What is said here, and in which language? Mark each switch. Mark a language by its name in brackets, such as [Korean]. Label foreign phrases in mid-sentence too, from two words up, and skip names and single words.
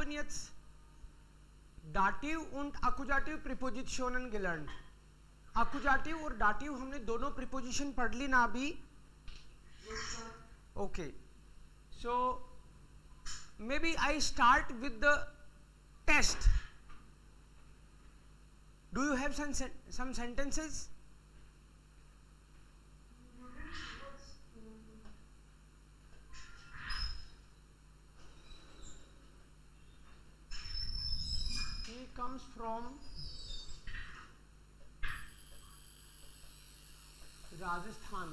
[German] hatten jetzt Dativ und Akkusativ Präpositionen gelernt. [Hindi] Akkusativ और Dativ हमने दोनों preposition पढ़ ली ना अभी? [English] Okay. So maybe I start with the test. Do you have some sentences? He comes from Rajasthan.